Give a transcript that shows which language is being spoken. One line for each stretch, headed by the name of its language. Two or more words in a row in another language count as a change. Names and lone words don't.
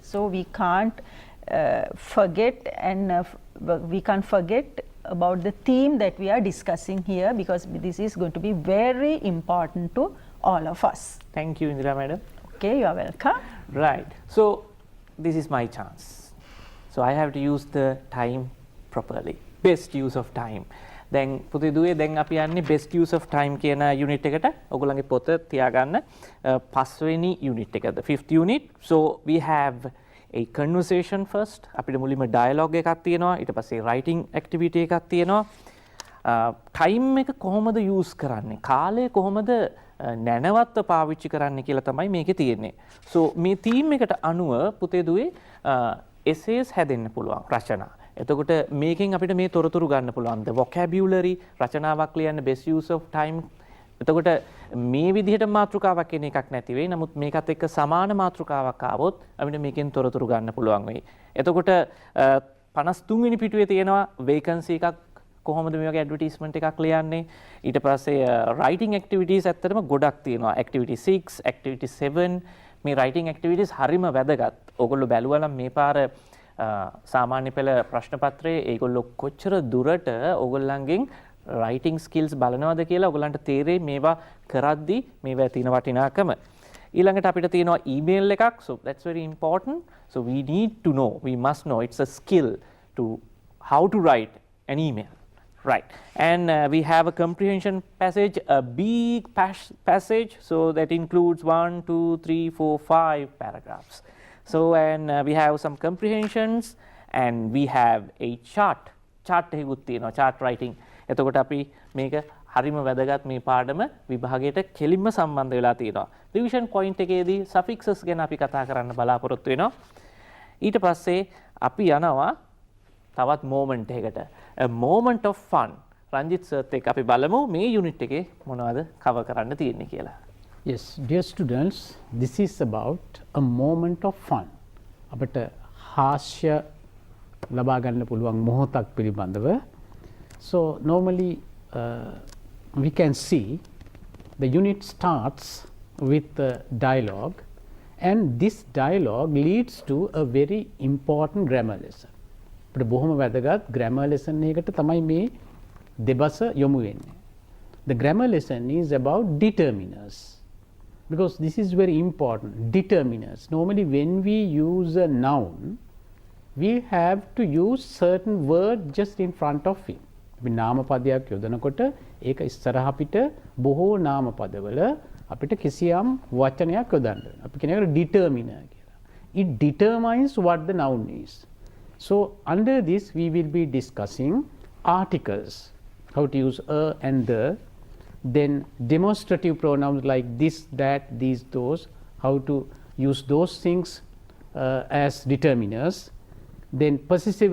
English: So we can't forget and we can't forget about the theme that we are discussing here, because this is going to be very important to all of us. Thank you, Indira madam. Okay, you are welcome. Right. So this is my chance. So I have to use the time properly. Best use of time.
Sinhala: දැන් පුතේ දුවේ දැන් අපි යන්නේ
English: best use of time
Sinhala: කියන unit එකට. ඔයගොල්ලන්ගේ පොත තියාගන්න. පස්වෙනි unit එකද,
English: 5th unit. So we have a conversation first.
Sinhala: අපිට මුලින්ම dialogue එකක් තියෙනවා. ඊට පස්සේ writing activity එකක් තියෙනවා. time එක කොහොමද use කරන්නේ? කාලය කොහොමද නැනවත්ව පාවිච්චි කරන්න කියලා තමයි මේකේ තියෙන්නේ. So මේ theme එකට අනුව පුතේ දුවේ essays හැදෙන්න පුළුවන් රචනා. එතකොට මේකෙන් අපිට මේ තොරතුරු ගන්න පුළුවන්.
English: the vocabulary
Sinhala: රචනාවක් ලියන්න
English: best use of time.
Sinhala: එතකොට මේ විදිහට මාතෘකාවක් කියන එකක් නැති වෙයි. නමුත් මේකත් එක්ක සමාන මාතෘකාවක් ආවොත් අපිට මේකෙන් තොරතුරු ගන්න පුළුවන් වෙයි. එතකොට 53 වෙනි පිටුවේ තියෙනවා vacancy එකක් කොහොමද මේ වගේ ඇඩ්වර්ටයිස්මන්ට් එකක් ලියන්නේ. ඊට පස්සේ
English: writing activities
Sinhala: ඇත්තටම ගොඩක් තියෙනවා.
English: activity 6, activity 7
Sinhala: මේ
English: writing activities
Sinhala: හරිම වැදගත්. ඕගොල්ලෝ බැලුවා නම් මේ පාර සාමාන්‍ය පෙළ ප්‍රශ්න පත්‍රයේ ඒගොල්ලෝ කොච්චර දුරට ඕගොල්ලන්ගෙන්
English: writing skills
Sinhala: බලනවද කියලා ඔයගලන්ට තේරෙයි මේවා කරද්දී මේවා තියෙන වටිනාකම. ඊළඟට අපිට තියෙනවා email එකක්.
English: So that's very important. So we need to know, we must know, it's a skill to how to write an email. Right. And we have a comprehension passage, a big passage. So that includes 1, 2, 3, 4, 5 paragraphs. So and we have some comprehensions and we have a chart.
Sinhala: Chart එකකුත් තියෙනවා,
English: chart writing.
Sinhala: එතකොට අපි මේක හරිම වැදගත් මේ පාඩම විභාගයට කෙලින්ම සම්බන්ධ වෙලා තියෙනවා.
English: revision point
Sinhala: එකේදී suffixes ගැන අපි කතා කරන්න බලාපොරොත්තු වෙනවා. ඊට පස්සේ අපි යනවා තවත් moment එකකට.
English: A moment of fun.
Sinhala: රංජිත් සර්ත් එක්ක අපි බලමු මේ යුනිට් එකේ මොනවද cover කරන්න තියෙන්නේ කියලා.
English: Yes, dear students, this is about a moment of fun.
Sinhala: අපිට හාස්‍ය ලබා ගන්න පුළුවන් මොහොතක් පිළිබඳව.
English: So normally we can see the unit starts with the dialogue and this dialogue leads to a very important grammar lesson.
Sinhala: අපිට බොහොම වැදගත්
English: grammar lesson
Sinhala: එකකට තමයි මේ දෙබස යොමු වෙන්නේ.
English: The grammar lesson is about determiners because this is very important. Determiners. Normally when we use a noun we have to use certain word just in front of it.
Sinhala: අපි නාම පදයක් යොදනකොට ඒක ඉස්සරහ අපිට බොහෝ නාම පදවල අපිට කිසියම් වචනයක් යොදන්න වෙනවා. අපි කියන එකට determiner කියලා.
English: It determines what the noun is. So under this we will be discussing articles, how to use a and the, then demonstrative pronouns like this, that, these, those, how to use those things as determiners, then possessive